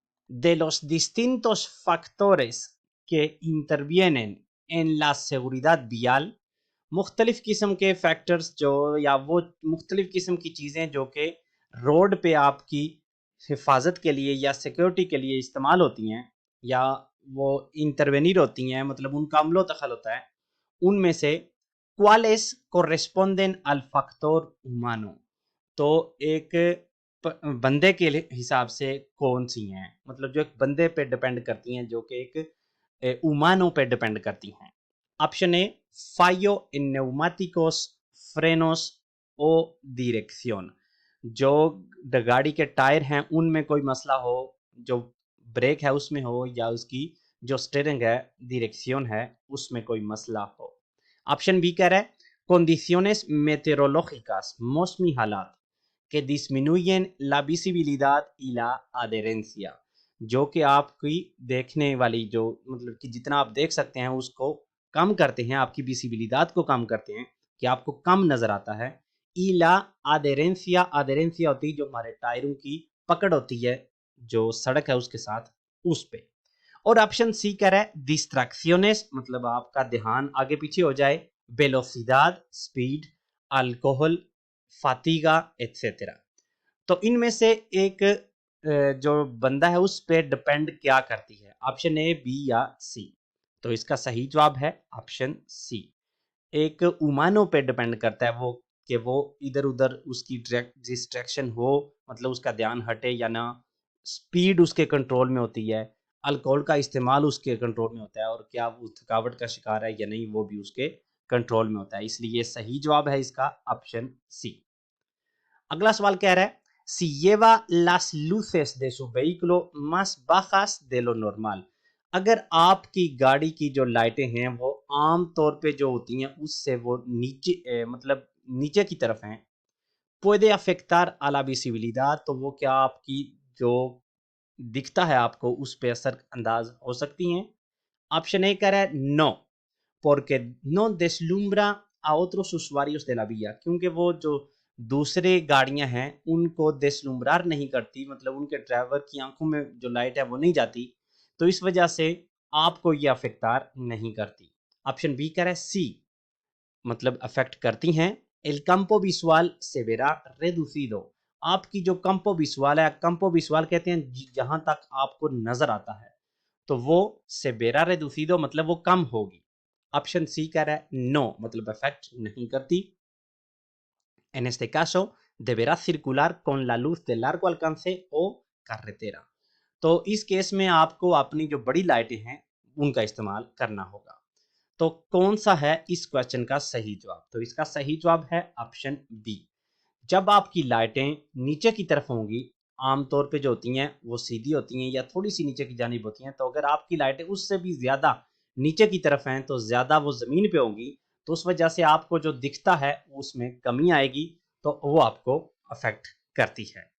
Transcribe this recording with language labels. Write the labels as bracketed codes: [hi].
[es] De los distintos factores que intervienen en la seguridad vial, [hi] मुख्तलिफ किस्म के factors जो या वो मुख्तलिफ किस्म की चीज़ें जो कि रोड पे आपकी हिफाजत के लिए या सिक्योरिटी के लिए इस्तेमाल होती हैं या वो इंटरवेनिर होती हैं, मतलब उनका अमलो दखल होता है, उनमें से [es] cuáles corresponden al factor humano। [hi] तो एक बंदे के हिसाब से कौन सी हैं, मतलब जो एक बंदे पे डिपेंड करती हैं, जो कि एक उमानो पे डिपेंड करती हैं। Option A [es] fallo en neumáticos, frenos o dirección। [hi] जो गाड़ी के टायर हैं उनमें कोई मसला हो, जो ब्रेक है उसमें हो, या उसकी जो स्टीयरिंग है, डायरेक्शन है, उसमें कोई मसला हो। ऑप्शन बी कह रहा है [es] condiciones meteorológicas, [hi] मौसमी हालात [es] que disminuyen la visibilidad y la adherencia। [hi] जो कि आपकी देखने वाली जो मतलब कि जितना आप देख सकते हैं उसको कम करते हैं, आपकी विजिबिलिटी को कम करते हैं कि आपको कम नजर आता है। इला आदेरेंसिया, आदेरेंसिया होती है जो हमारे टायरों की पकड़ होती है जो सड़क है उसके साथ, उस पे। और ऑप्शन सी कह रहा है डिस्ट्रैक्शंस, मतलब आपका ध्यान आगे पीछे हो जाए, वेलोसिदाद स्पीड, अल्कोहल, फातिगा एटसेट्रा। तो इनमें से एक जो बंदा है उस पे डिपेंड क्या करती है, ऑप्शन ए बी या सी। तो इसका सही जवाब है ऑप्शन सी। एक उमानो पे डिपेंड करता है वो, कि वो इधर उधर उसकी डिस्ट्रैक्शन हो, मतलब उसका ध्यान हटे या ना, स्पीड उसके कंट्रोल में होती है, अल्कोहल का इस्तेमाल उसके कंट्रोल में होता है, और क्या वो थकावट का शिकार है या नहीं वो भी उसके कंट्रोल में होता है। इसलिए सही जवाब है इसका ऑप्शन सी। अगला सवाल कह रहा है [es] si lleva las luces de su vehículo más bajas de lo normal। [hi] अगर आपकी गाड़ी की जो लाइटें हैं वो आम तौर पे जो होती हैं उससे वो नीचे मतलब नीचे की तरफ हैं, [es] puede afectar a la visibilidad, [hi] तो वो क्या आपकी जो दिखता है आपको उस पे असर अंदाज हो सकती हैं। ऑप्शन ए कह रहा है no, [es] porque no deslumbra a otros usuarios de la vía, [hi] क्योंकि वो जो दूसरे गाड़ियां हैं उनको देसलुम्बरार नहीं करती, मतलब उनके ड्राइवर की आंखों में जो लाइट है वो नहीं जाती, तो इस वजह से आपको ये अफेक्टार नहीं करती। ऑप्शन बी कह रहा है सी, मतलब अफेक्ट करती हैं। L [es] campo visual se verá reducido, [hi] आपकी जो campo visual है, campo visual कहते हैं जहां तक आपको नजर आता है, तो वो से बेरा reducido मतलब वो कम होगी। ऑप्शन सी कह रहा है नो, मतलब अफेक्ट नहीं करती। [es] En este caso deberá circular con la luz de largo alcance o carretera। [hi] तो इस केस में आपको अपनी जो बड़ी लाइटें हैं उनका इस्तेमाल करना होगा। तो कौन सा है इस क्वेश्चन का सही जवाब? तो इसका सही जवाब है ऑप्शन बी। जब आपकी लाइटें नीचे की तरफ होंगी, आमतौर पे जो होती हैं वो सीधी होती हैं या थोड़ी सी नीचे की जानिब होती हैं, तो अगर आपकी लाइटें उससे भी ज्यादा नीचे की तरफ हैं तो ज्यादा वो जमीन पे होंगी, तो उस वजह से आपको जो दिखता है उसमें कमी आएगी, तो वो आपको अफेक्ट करती है।